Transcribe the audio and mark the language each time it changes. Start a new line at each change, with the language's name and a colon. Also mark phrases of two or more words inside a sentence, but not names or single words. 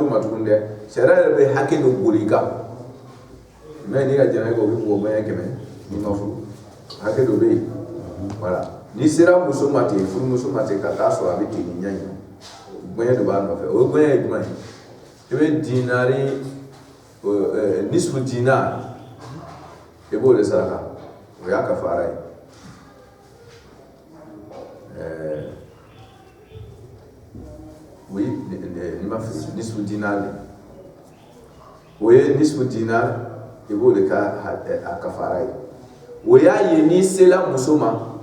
Bambara: ma tuguni dɛ sariya yɛrɛ bɛ hakɛ dɔ boli i kan mais n'i ka jɛnɛ kɛ o bɛ bɔ bɛɛ 100 n'i ma furu hakɛ dɔ bɛ yen voilà n'i sera muso ma ten furumuso ma ten ka taa sɔrɔ a bɛ ten ni ɲɛ in bɔɲɛ de b'a nɔfɛ o bɔɲɛ ye jumɛn ye i bɛ dinari
Arabic: نصف دينار
Bambara: i b'o de saraka o y'a kafara ye oui ni ma fili
Arabic: نصف دينار
Bambara: o ye
Arabic: نصف دينار
Bambara: i b'o de ka a kafara ye o y'a ye n'i sela muso ma